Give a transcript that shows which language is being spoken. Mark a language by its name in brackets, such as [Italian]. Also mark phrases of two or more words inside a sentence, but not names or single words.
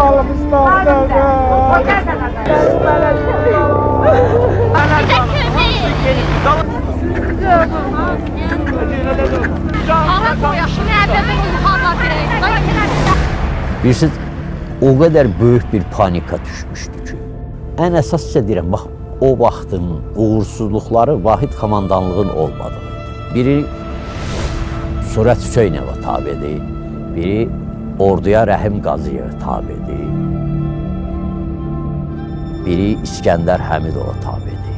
[Turkish] Bilirsiniz, o kadar büyük bir panika düşmüştü ki. [Azerbaijani] En esas ise deyirəm, bax, o vaxtın uğursuzluqları Vahid komandanlığın olmadığıydı. Biri Surət Hüseynova tabidir, biri orduya Rəhim Qazıyeva tabidir, biri İskəndər Həmidova tabidir.